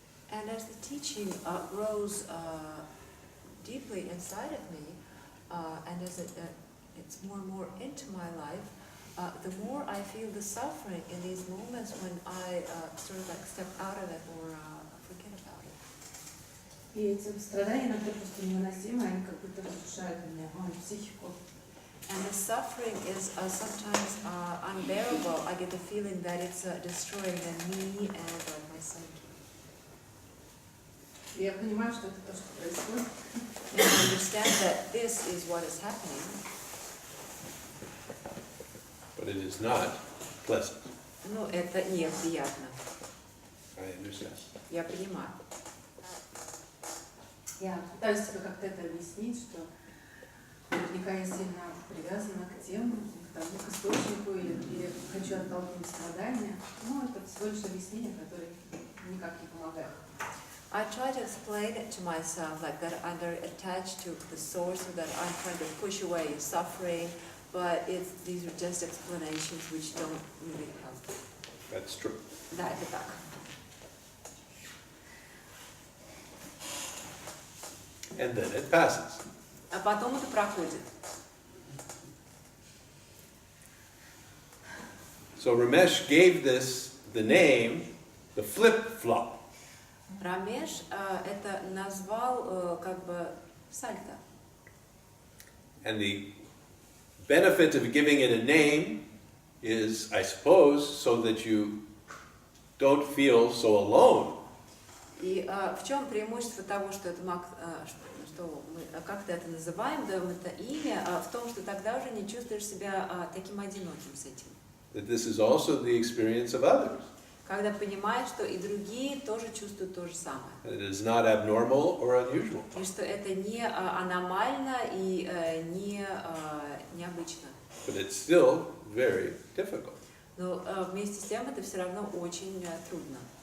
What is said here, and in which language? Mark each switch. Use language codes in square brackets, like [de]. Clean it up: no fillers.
[en] And as the teaching grows deeply inside of me, and as it's more and more into my life, the more I feel the suffering in these moments when I sort of like step out of it or forget about it. [ru] И эти страдания иногда просто невыносимы, они как будто разрушают меня, мою психику. [en] And the suffering is sometimes unbearable. I get the feeling that it's destroying me and my psyche. [ru] Я понимаю, что это то, что происходит. [en] And I understand that this is what is happening. But it is not pleasant. [ru] Но это неприятно. [en] I understand. [ru] Я понимаю. Я пытаюсь себе как-то это объяснить, что наверняка я сильно привязана к тем, к источнику, или хочу оттолкнуть страдания. Но это всего лишь объяснение, которое никак не помогает. [en] I try to explain it to myself like that I'm very attached to the source, or that I'm trying to push away suffering, but these are just explanations which don't really help. That's true. [ru] Да, это так. [en] And then it passes. [ru] А потом это проходит. [en] So Ramesh gave this the name, the flip-flop. [ru] Рамеш это назвал как бы сальто. [en] And the benefit of giving it a name is, I suppose, so that you don't feel so alone. [ru] И в чем преимущество того, что это что мы как-то это называем, даем это имя, в том, что тогда уже не чувствуешь себя таким одиноким с этим. [en] That this is also the experience of others. [ru] Когда понимаешь, что и другие тоже чувствуют то же самое. [en] It is not abnormal or unusual. [ru] И что это не аномально и не необычно. [en] But it's still very difficult. [ru] Но вместе с тем это все равно очень трудно.